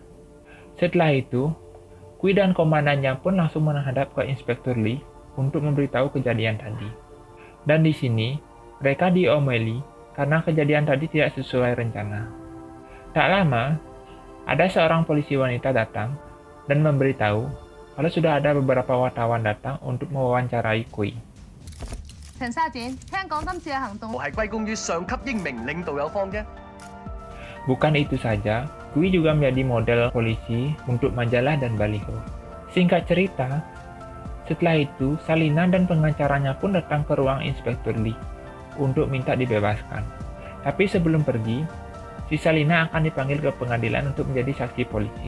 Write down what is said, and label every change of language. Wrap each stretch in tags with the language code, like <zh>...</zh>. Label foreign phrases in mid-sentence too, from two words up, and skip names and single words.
<id>Setelah itu, Kui dan komandannya pun langsung menghadap ke Inspektur Lee untuk memberitahu kejadian tadi. Dan di sini, Mereka diomeli karena kejadian tadi tidak sesuai rencana. Tak lama, ada seorang polisi wanita datang dan memberitahu kalau sudah ada beberapa wartawan datang untuk mewawancarai Kui.</id> <yue>陳沙展，聽講今次嘅行動係歸功於上級英明領導有方啫。</yue> <id>Bukan itu saja, Kui juga menjadi model polisi untuk majalah dan baliho. Singkat cerita, setelah itu Salina dan pengacaranya pun datang ke ruang Inspektur Lee untuk minta dibebaskan. Tapi sebelum pergi, si Salina akan dipanggil ke pengadilan untuk menjadi saksi polisi.</id>